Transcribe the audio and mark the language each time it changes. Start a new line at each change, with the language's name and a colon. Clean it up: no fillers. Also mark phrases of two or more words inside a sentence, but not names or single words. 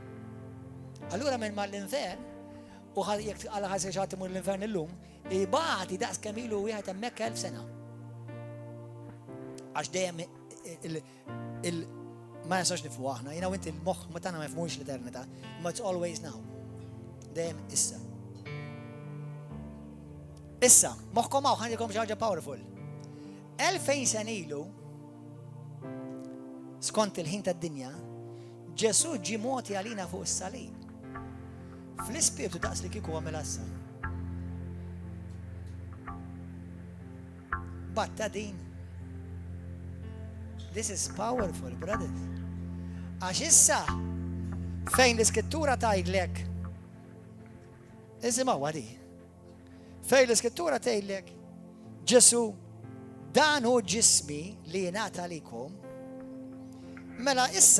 Maltese: Allura minn mal-infern u jekk għal ħasir xi ħadd imur l-infern illum, ibati daqs kemm ilu wieħed hemmhekk 1000 sena. Għax dejjem ma nistax nifhmu aħna, jiena u inti l-moħħ ma tagħna ma jfhmux l-eternità, imma
English: it's always now.
Maltese: Dejjem issa. Issa, moħħkom hawn ħandikom xi ħaġa powerful. 2000 sen ilu skont il-ħin tad-dinja, Ġesu ġie moti għalina fuq is-salib. Fl-ispirtu daqs li kieku għamel assa. Batta din.
English: This is powerful, brothers.
Maltese: Għax issa, fejn l-iskrittura tgħidlek, isimgħu għadi. Fejn l-iskrittura tgħidlek, Ġesu, dan hu ġismi li jingħata għalikom, mela issa